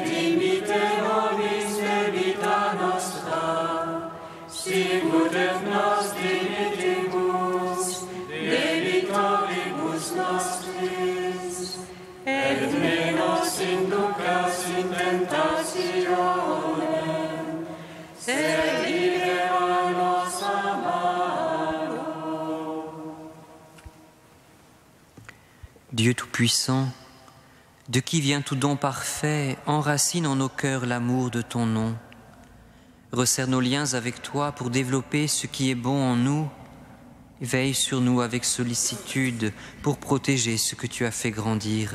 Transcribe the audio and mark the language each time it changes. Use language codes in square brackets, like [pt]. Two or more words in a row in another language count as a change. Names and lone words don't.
[la] dimitte nobis debita nostra, sicut et nos dimittimus debitoribus nostris, et ne nos inducas in tentationem, sed libera nos a malo. [fr] Dieu Tout-Puissant, de qui vient tout don parfait, enracine en nos cœurs l'amour de ton nom. Resserre nos liens avec toi pour développer ce qui est bon en nous. Veille sur nous avec sollicitude pour protéger ce que tu as fait grandir.